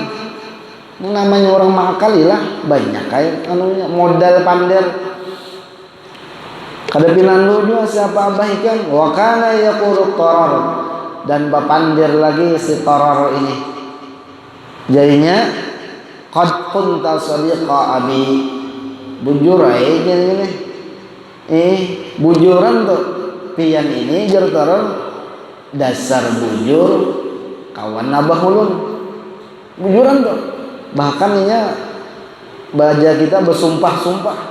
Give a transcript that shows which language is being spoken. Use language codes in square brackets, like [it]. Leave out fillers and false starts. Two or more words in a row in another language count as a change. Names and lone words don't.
[bjn] Namanya orang makali lah, banyak kayak anunya modal pandir. Kada pinandu juga siapa abah ikam. [ar] وكان يقول [bjn] tarar, dan bapandir lagi si tarar ini. [ar] Jadinya قد كنت صادقا أبي. [bjn] Bujur aja ini. Bujuran tuh pian ini jar tarar, dasar bujur kawan abah ulun. Bujuran tuh. Bahkan ini baja kita bersumpah-sumpah.